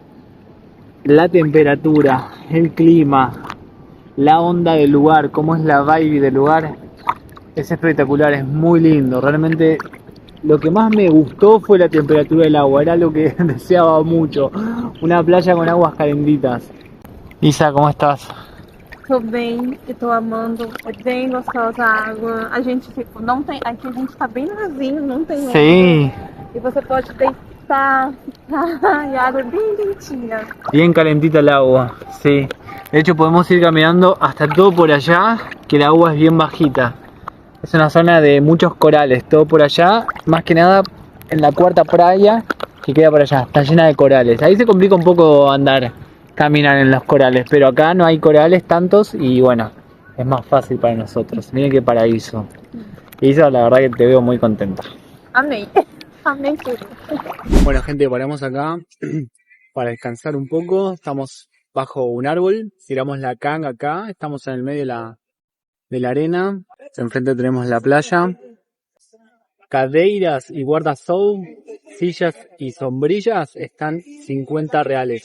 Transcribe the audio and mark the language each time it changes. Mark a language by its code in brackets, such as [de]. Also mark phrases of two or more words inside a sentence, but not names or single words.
[es] La temperatura, el clima, la onda del lugar, cómo es la vibe del lugar, es espectacular, es muy lindo. Realmente lo que más me gustó fue la temperatura del agua, era lo que deseaba mucho. Una playa con aguas calentitas. Isa, ¿cómo estás? [pt] Tô bem, eu tô amando, é bem gostosa a água. A gente, tipo, não tem, aqui a gente tá bem vazio, não tem [es] Sí. [pt] E você pode deitar. E a água é bem quentinha. [es] Bien calentita el agua, sí. De hecho podemos ir caminando hasta todo por allá, que el agua es bien bajita. Es una zona de muchos corales, todo por allá, más que nada en la cuarta playa que queda por allá, está llena de corales. Ahí se complica un poco andar, caminar en los corales, pero acá no hay corales tantos y bueno, es más fácil para nosotros. Miren qué paraíso. Isa, la verdad que te veo muy contenta. [pt] Amei. Amei tudo. [es] Bueno gente, paramos acá para descansar un poco. Estamos bajo un árbol, tiramos la canga acá, estamos en el medio de la arena. Enfrente tenemos la playa. Cadeiras y guarda-sol, sillas y sombrillas están 50 reales.